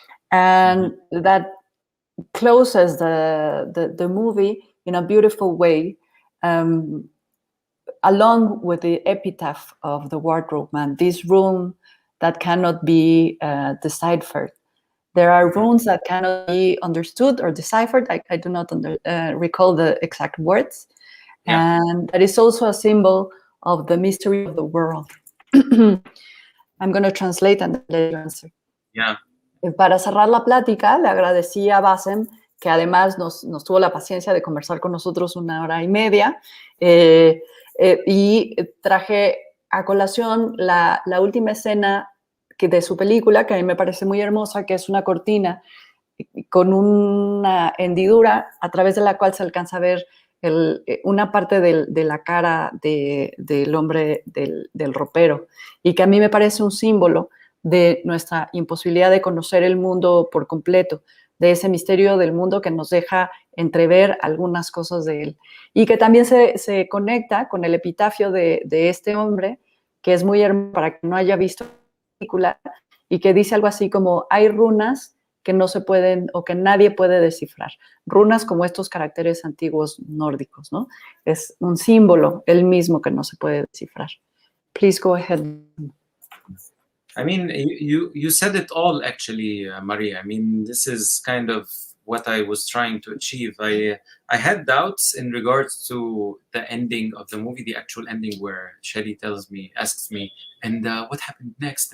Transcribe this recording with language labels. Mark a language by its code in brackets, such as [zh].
[en] And that closes the movie in a beautiful way, along with the epitaph of the Wardrobe Man, this room that cannot be deciphered. There are runes that cannot be understood or deciphered. I do not recall the exact words. Yeah. And that is also a symbol of the mystery of the world. I'm going to translate and let you answer. Yeah. [es] Para cerrar la plática, le agradecí a Bassem, que además nos tuvo la paciencia de conversar con nosotros 1 hora y media, y traje a colación la última escena de su película, que a mí me parece muy hermosa, que es una cortina con una hendidura a través de la cual se alcanza a ver una parte de la cara del hombre del ropero, y que a mí me parece un símbolo de nuestra imposibilidad de conocer el mundo por completo, de ese misterio del mundo que nos deja entrever algunas cosas de él, y que también se conecta con el epitafio de este hombre, que es muy hermoso para quien no haya visto película, y que dice algo así como: hay runas que no se pueden o que nadie puede descifrar, runas como estos caracteres antiguos nórdicos, ¿no? Es un símbolo el mismo que no se puede descifrar. [en] Please go ahead. I mean, you said it all, actually, Maria. I mean, this is kind of what I was trying to achieve. I had doubts in regards to the ending of the movie, the actual ending, where Shelly asks me, and what happened next?